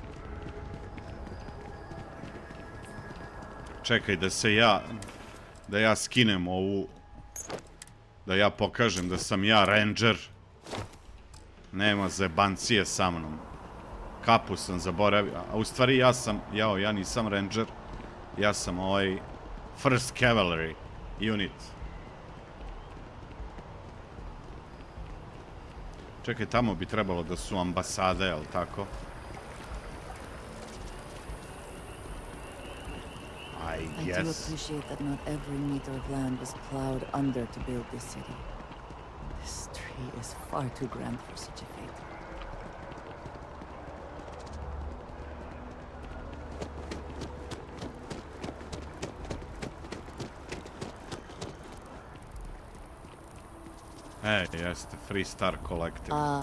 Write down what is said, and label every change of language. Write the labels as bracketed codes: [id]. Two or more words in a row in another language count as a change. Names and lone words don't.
[sr] Čekaj da se ja... Da ja skinem ovu... Da ja pokažem da sam ja ranger. Nema zebancije sa mnom. Kapu sam zaboravio. A u stvari ja sam... ja nisam ranger. Ja sam ovaj... [en] First Cavalry unit. [sr] Čekaj, tamo bi trebalo da su ambasade, jel tako? [en] I do appreciate that not every meter of land was plowed under to build this city. This tree is far too grand for such a fate. [sr] Jeste, Free Star Collective.